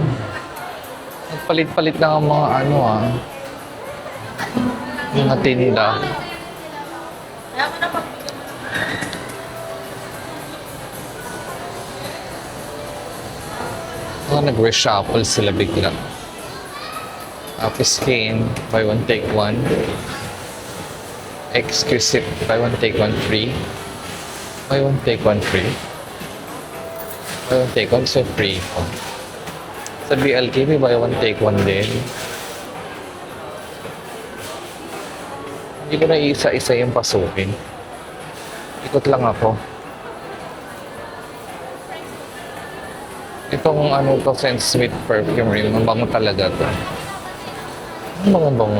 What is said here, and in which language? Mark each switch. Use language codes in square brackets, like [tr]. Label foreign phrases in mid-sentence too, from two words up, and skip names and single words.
[tl] Nagpalit-palit na ang mga ano mga tinda. Kaya mo na pagbigyan mo. Nag-reshuffle sila bigla. [en] Tapos skin, buy one take one. Exclusive, buy one take one free. Buy one take one free. Buy one take one so free. [tl] Sa BLK, may [en] buy one take one [tl] din. Hindi ko na isa-isa yung pasukin. Ikot lang ako. Itong ano to, Sense Sweet Perfume rin. Ang bango talaga to. Ang bango-bango.